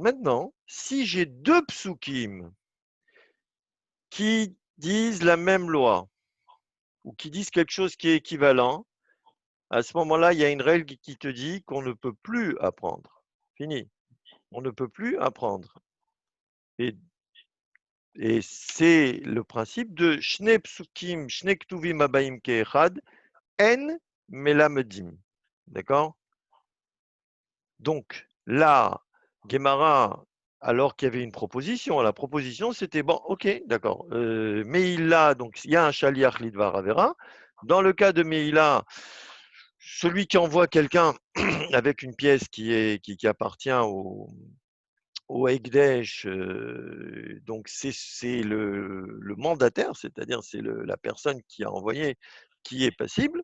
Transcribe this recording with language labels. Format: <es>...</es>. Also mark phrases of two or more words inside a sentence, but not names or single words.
<fr>Maintenant, si j'ai deux psukim qui disent la même loi, ou qui disent quelque chose qui est équivalent, à ce moment-là, il y a une règle qui te dit qu'on ne peut plus apprendre. Fini. On ne peut plus apprendre. Et, et c'est le principe de</fr> <he>שני פסוקים, שני כתובים הבאים כאחד, אין מלמדים.</he> <fr>D'accord? Donc, là, Guémara, alors qu'il y avait une proposition, la proposition c'était bon, ok, d'accord. Meïla, donc il y a un</fr> <he>שליח לדבר עבירה.</he> <fr>Dans le cas de Meïla, celui qui envoie quelqu'un avec une pièce qui appartient au Ekdesh, donc c'est le mandataire, c'est-à-dire c'est la personne qui a envoyé qui est passible.</fr>